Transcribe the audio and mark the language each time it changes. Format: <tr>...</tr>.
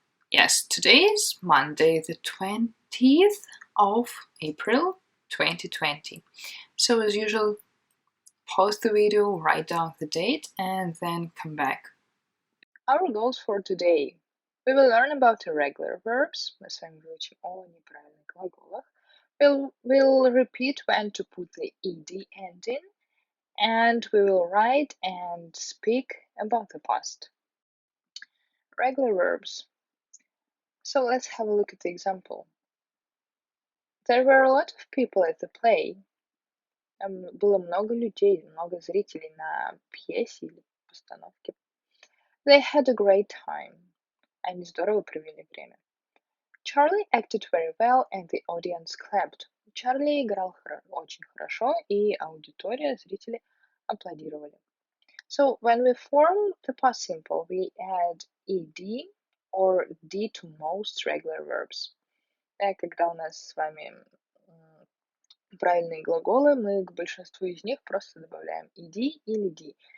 <en>Yes, today is Monday, the 20th of April, 2020. So as usual, pause the video, write down the date, and then come back. Our goals for today. We will learn about irregular verbs.</en> <ru>Мы с вами выучим о неправильных глаголах.</ru> <en>We'll repeat when to put the ed ending, and we will write and speak about the past. Regular verbs. So let's have a look at the example. There were a lot of people at the play.</en> <ru>Было много людей, много зрителей на пьесе или постановке.</ru> <en>They had a great time.</en> <ru>Они здорово провели время.</ru> <en>Charlie acted very well and the audience clapped.</en> <ru>Чарли играл очень хорошо, и аудитория, зрители аплодировали.</ru> <en>So when we form the past simple, we add ed or d to most regular verbs.</en> <ru>Когда у нас с вами правильные глаголы, мы к большинству из них просто добавляем ed или d.</ru>